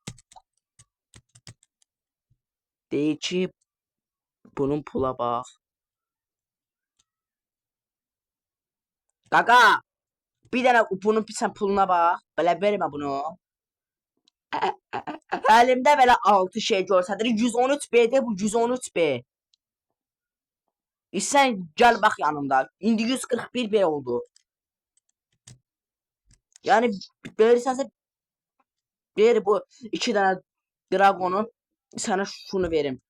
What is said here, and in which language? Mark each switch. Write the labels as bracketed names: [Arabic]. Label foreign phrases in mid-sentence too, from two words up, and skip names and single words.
[Azerbaijani] Deyir ki bunun pula bax. Qaqa bir dənə bunun sən puluna bax. Belə vermə bunu. Əlimdə belə 6 şey görsədir. [Turkish] 113 B'de bu 113 B. Sen gel bak yanımda. [Azerbaijani] İndi 141 B oldu. [Turkish] Yani verirsense ver bu 2 tane Dragon'un sana şunu verim.